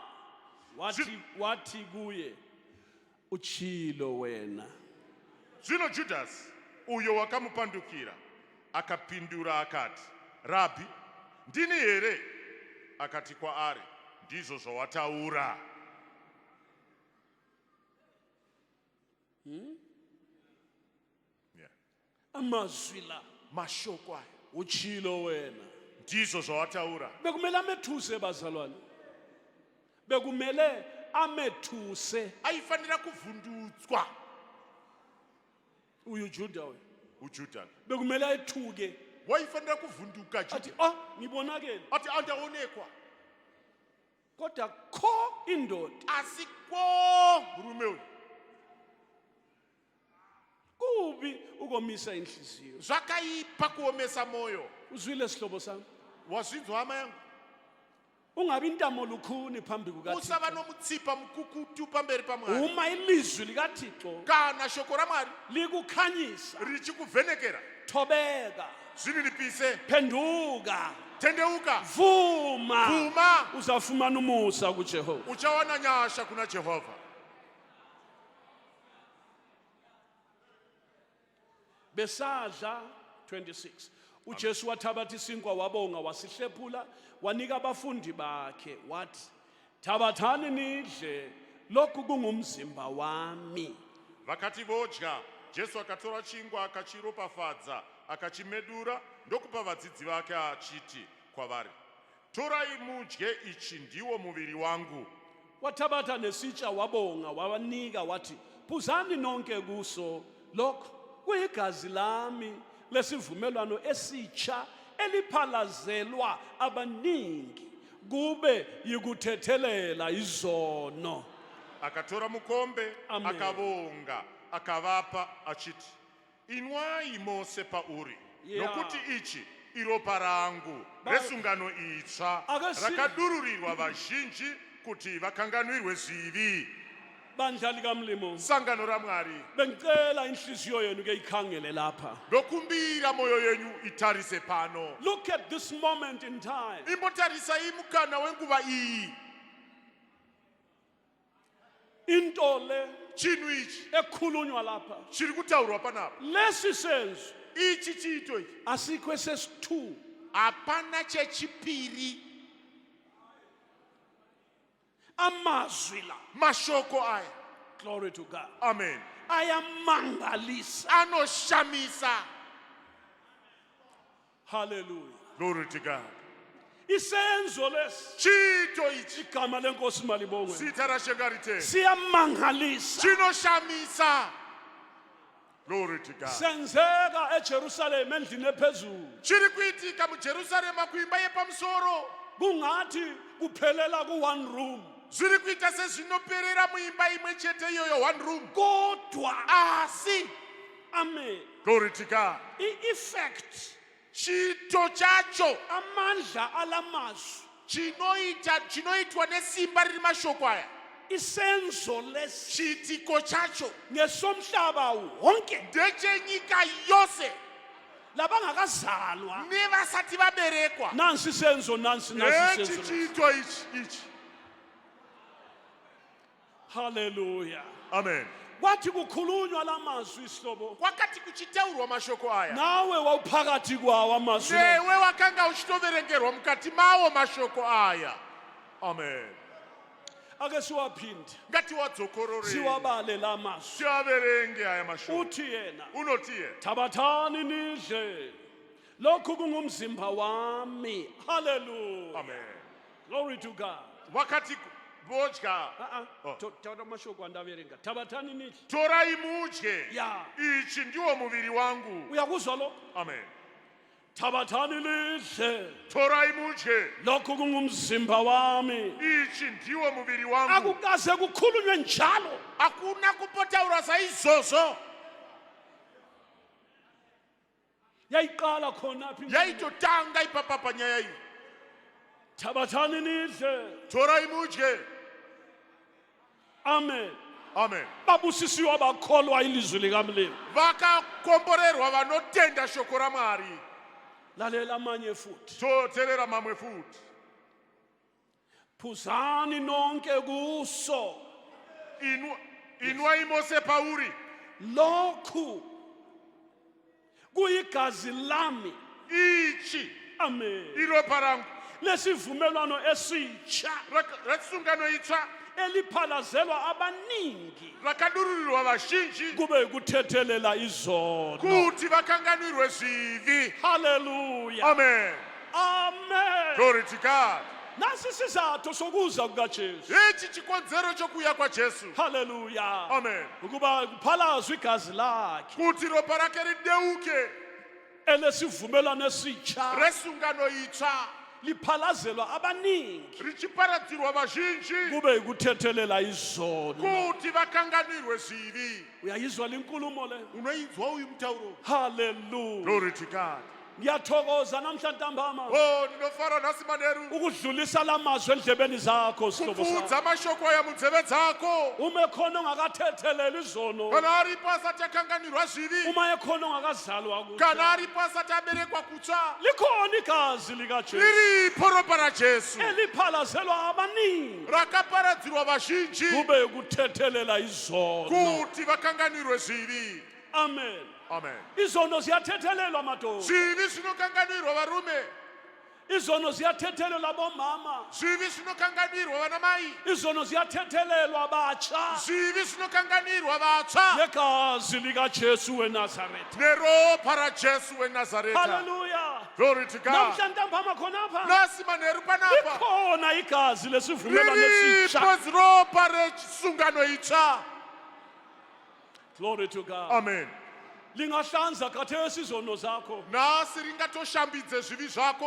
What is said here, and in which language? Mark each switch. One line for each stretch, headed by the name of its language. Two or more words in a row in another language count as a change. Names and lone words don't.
North Ndebele: Wathi kuye uchilo wena.
Shona: Zvino Judas uyo wakamupandukira akapindura akati, Rabhi, ndini here? Akati kwaari, ndizvo zvawataura. Yeah.
North Ndebele: Amazwi la
Shona: Mashoko aya,
North Ndebele: uchilo wena.
Shona: ndizvo zvawataura.
North Ndebele: Bekumele amethuse bazalwane. Bekumele amethuse
Shona: Aifanira kuvhundutswa uyu Juda we.
North Ndebele: uJuda. Bekumele ayithuke Waifanira kuvhunduka athi Juda. ngibonakele
Shona: Ati andaonekwa.
North Ndebele: kodwa kho indoda
Shona: Asikwo murume uyu.
North Ndebele: kubi ukomisa inhliziyo.
Shona: Zvakaipa kuomesa moyo.
North Ndebele: Uzwile sihlobo sami,
Shona: Wazvinzwa hama yangu?
North Ndebele: ungabi intamo lukhuni phambi
Shona: Usava
North Ndebele: kukaThixo.
Shona: nomutsipa mukukutu pamberi paMwari.
North Ndebele: Uma ilizwi likaThixo
Shona: Kana shoko raMwari
North Ndebele: likukhanyisa,
Shona: richikuvhenekera,
North Ndebele: thobeka,
Shona: zvinilipise,
North Ndebele: phenduka,
Shona: tendeuka,
North Ndebele: vuma, vuma, uzafumana umusa kuJehova.
Shona: uchawana nyasha kuna Jehovha.
North Ndebele: Besadla 26. uJesu wathabatha isinkwa wabonga wasihlephula wanika abafundi bakhe wathi thabathani nidle lokhu kungumzimba wami.
Shona: Vakati vodya, Jesu akatora chingwa akachiropafadza akachimedura ndokupa vadzidzi vake achiti kwavari, torai mudye, ichi ndiwo muviri wangu.
North Ndebele: Wathabatha nesitsha wabonga wawanika wathi, phuzani nonke kuso, lokho kuyigazi lami lesivumelwano esitsha eliphalazelwa abaningi kube yikuthethelela izono.
Shona: Akatora mukombe, Amen. akavonga, akavapa achiti, inwai mose pauri, Yeah. nokuti ichi iropa rangu resungano itsva rakadururirwa vazhinji kuti vakanganwirwe zivi.
North Ndebele: Bandla likamlimo,
Shona: Sangano raMwari,
North Ndebele: bengicela inhliziyo yenu ke ikhangele lapha.
Shona: ndokumbira moyo yenyu itarise pano.
English: Look at this moment in time.
Shona: Imbotarisa imukana wenguva iyi.
North Ndebele: Into le
Shona: Chinhu ichi
North Ndebele: ekhulunywa lapha,
Shona: chiri kutaurwa panapa.
North Ndebele: lesi senzo
Shona: Ichi chiito ichi
North Ndebele: asikho esesi-2.
Shona: hapana chechipiri.
North Ndebele: Amazwi la,
Shona: Mashoko aya,
English: glory to God, amen,
North Ndebele: ayamangalisa.
Shona: anoshamisa. Hallelujah.
English: Glory to God.
North Ndebele: Isenzo lesi,
Shona: Chiito ichi
North Ndebele: igama lenkosi malibongwe,
Shona: zita rashengariteni
North Ndebele: siyamangalisa.
Shona: chinoshamisa.
English: Glory to God.
North Ndebele: Senzeka eJerusalem endlini ephezulu,
Shona: Chiri kuitika muJerusarema kuimba yepamusoro.
North Ndebele: kungathi kuphelela ku-
English: one room,
Shona: Zviri kuita sezvinoperera muimba imwe chete iyoyo,
English: one room.
North Ndebele: kodwa
Shona: Asi, amen,
English: glory to God,
North Ndebele: i-effect,
Shona: chito chacho
North Ndebele: amandla alamazwi,
Shona: chinoitwa nesimba riri mashoko aya,
North Ndebele: isenzo lesi
Shona: chiitiko chacho
North Ndebele: ngesomhlaba wonke
Shona: ndechenyika yose
North Ndebele: labangakazalwa.
Shona: nevasati vaberekwa.
North Ndebele: Nansi isenzo, nansi
Shona: Echi
North Ndebele: isenzo lesi.
Shona: chiito ichi. Hallelujah. Amen.
North Ndebele: Kwathi kukhulunywa lamazwi isihlobo,
Shona: Kwakati kuchitaurwa mashoko aya,
North Ndebele: nawe wawuphakathi kwawo amazwi la.
Shona: newe wakanga uchitoverengerwa mukati mawo mashoko aya. Amen.
North Ndebele: Ake siwaphinde
Shona: Ngatiwadzokorore
North Ndebele: siwabale la mazwi.
Shona: tiaverenge aya mashoko.
North Ndebele: Uthi yena,
Shona: Unotiye,
North Ndebele: thabathani nidle, lokhu kungumzimba wami. Hallelujah. amen.
English: Glory to God.
Shona: Wakati vodya, Oh. Thoda amashoko andaverenga.
North Ndebele: Thabathani nidle.
Shona: torai mudye, Ya, ichi ndiwo muviri wangu.
North Ndebele: uyakuzwa lo? Amen. Thabathani lidle,
Shona: Torai mudye,
North Ndebele: lokhu kungumzimba wami.
Shona: ichi ndiwo muviri wangu.
North Ndebele: Akukaze kukhulunywe njalo.
Shona: Hakuna kupotaura saizvozvo.
North Ndebele: Yayiqala khona phi?
Shona: Yaitotanga ipapa panyaya iyi.
North Ndebele: Thabathani nidle.
Shona: Torai mudye, Amen. amen.
North Ndebele: Babusisiwe abakholwa ilizwi likamlimi.
Shona: Vakakomborerwa vanotenda shoko raMwari.
North Ndebele: Lalela amanye futhi.
Shona: Toteerera mamwe futi.
North Ndebele: Phuzani nonke kuso,
Shona: Inwai mose pauri,
North Ndebele: lokhu kuyigazi lami.
Shona: ichi Amen. iropa rangu
North Ndebele: Lesivumelwano esitsha
Shona: resungano itsva
North Ndebele: eliphalazelwa abaningi
Shona: rakadururirwa vazhinji
North Ndebele: kube kuthethelela izono.
Shona: kuti vakanganwirwe zivi. Hallelujah. Amen. Amen.
English: Glory to God.
North Ndebele: Nasi isizathu sokuza kukaJesu.
Shona: Ichi chikonzero chokuuya kwaJesu. Hallelujah. Amen.
North Ndebele: Ukuba kuphalazwe igazi lakhe
Shona: Kuti ropa rake rideuke,
North Ndebele: elesivumelwano esitsha
Shona: resungano itsva
North Ndebele: liphalazelwa abaningi
Shona: richiparadzirwa vazhinji
North Ndebele: kube kuthethelela izono.
Shona: kuti vakanganwirwe zivi.
North Ndebele: Uyayizwa linkulumo le?
Shona: Unoinzwa uyu mutauro? Hallelujah.
English: Glory to God.
North Ndebele: Ngiyathokoza namhlanje ntambama
Shona: Oh, ndinofara nhasi manheru
North Ndebele: ukudlulisa lamazwi endlebeni zakho sihlobo sami.
Shona: kupfudza mashoko aya munzeve dzako.
North Ndebele: Uma ekhona ongakathetheleli izono,
Shona: Kana aripo asati akanganwirwa zivi,
North Ndebele: uma ekhona ongakazalwa
Shona: kana
North Ndebele: kutsha,
Shona: aripo asati aberekwa kutsva,
North Ndebele: likhona igazi likaJesu
Shona: riripo ropa raJesu
North Ndebele: eliphalazelwa abaningi
Shona: rakaparadzirwa vazhinji
North Ndebele: kube kuthethelela izono.
Shona: kuti vakanganwirwe zivi. Amen. Amen.
North Ndebele: Izono ziyathethelelwa madoda.
Shona: Zivi zvinokanganwirwa varume.
North Ndebele: izono ziyathethelelwa bomama,
Shona: zvivi zvinokanganwirwa vanamai,
North Ndebele: izono ziyathethelelwa batsha
Shona: zvivi zvinokanganwirwa vatsva
North Ndebele: negazi likaJesu weNazaretha.
Shona: neropa rajesu wenazareta. Hallelujah.
English: Glory to God.
North Ndebele: Namhla ntambama khonapha
Shona: Nasi manheru panapa
North Ndebele: likhona igazi lesivumelwano esitsha.
Shona: riripo ziropa resungano itsva.
English: Glory to God. Amen.
North Ndebele: Lingahlanza khathesi izono zakho.
Shona: Nasi ringatoshambidze zvivi zvako.